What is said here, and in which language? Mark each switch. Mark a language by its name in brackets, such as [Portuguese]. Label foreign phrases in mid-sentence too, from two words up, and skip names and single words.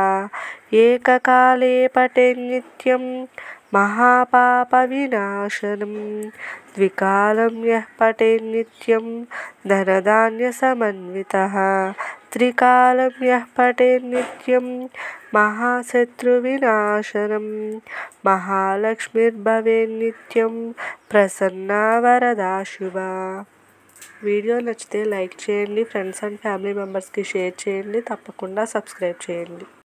[Sanskrit] एककाले पठेत् नित्यं महापापविनाशनं द्विकालं यः पठेत् नित्यं धनधान्यसमन्वितः त्रिकालं यः पठेत् नित्यं महाशत्रुविनाशनं महालक्ष्मीर्भवेत् नित्यं प्रसन्ना वरदा शुभा। [Telugu] వీడియో నచ్చితే లైక్ చేయండి, [English] friends and family members [Telugu] షేర్ చేయండి, తప్పకుండా సబ్స్క్రైబ్ చేయండి.